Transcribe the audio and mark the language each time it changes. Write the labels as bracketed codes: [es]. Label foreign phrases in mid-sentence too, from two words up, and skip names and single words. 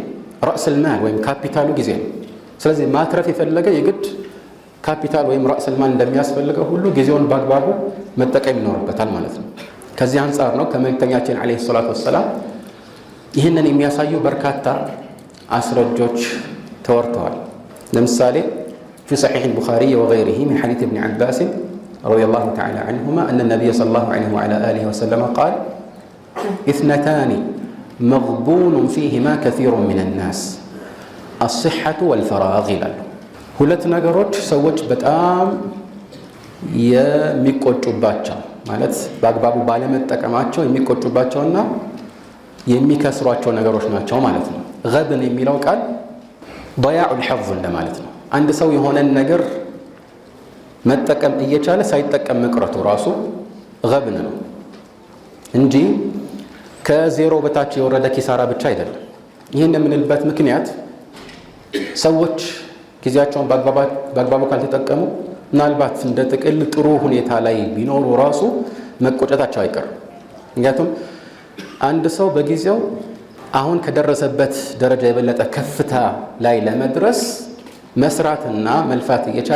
[ar] رأس المال [am] ወይም ካፒታሉ ጊዜ ነው። ስለዚህ ማትረፍ የፈለገ የግድ ካፒታል ወይም [ar] رأس المال [am] እንደሚያስፈልገው ሁሉ ጊዜውን በአግባቡ መጠቀም ይኖርበታል ማለት ነው። ከዚህ አንጻር ነው ከመልእክተኛችን [ar] عليه الصلاة والسلام [am] ይህንን የሚያሳዩ በርካታ አስረጆች ተወርተዋል። ለምሳሌ [ar] في صحيح البخاري وغيره من حديث ابن عباس رضي الله تعالى عنهما أن النبي صلى الله عليه وعلى آله وسلم قال اثنتان مغبون فيهما كثير من الناس الصحة والفراغ [am] ይላሉ። ሁለት ነገሮች ሰዎች በጣም የሚቆጩባቸው ማለት በአግባቡ ባለመጠቀማቸው የሚቆጩባቸውና የሚከስሯቸው ነገሮች ናቸው ማለት ነው። غبن የሚለው ቃል [ar] ضياع الحظ [am] እንደማለት ነው። አንድ ሰው የሆነን ነገር መጠቀም እየቻለ ሳይጠቀም መቅረቱ ራሱ غبن ነው እንጂ ከዜሮ በታች የወረደ ኪሳራ ብቻ አይደለም። ይህን የምንልበት ምክንያት ሰዎች ጊዜያቸውን በአግባቡ ካልተጠቀሙ ምናልባት እንደ ጥቅል ጥሩ ሁኔታ ላይ ቢኖሩ ራሱ መቆጨታቸው አይቀርም። ምክንያቱም አንድ ሰው በጊዜው አሁን ከደረሰበት ደረጃ የበለጠ ከፍታ ላይ ለመድረስ መስራትና መልፋት እየቻለ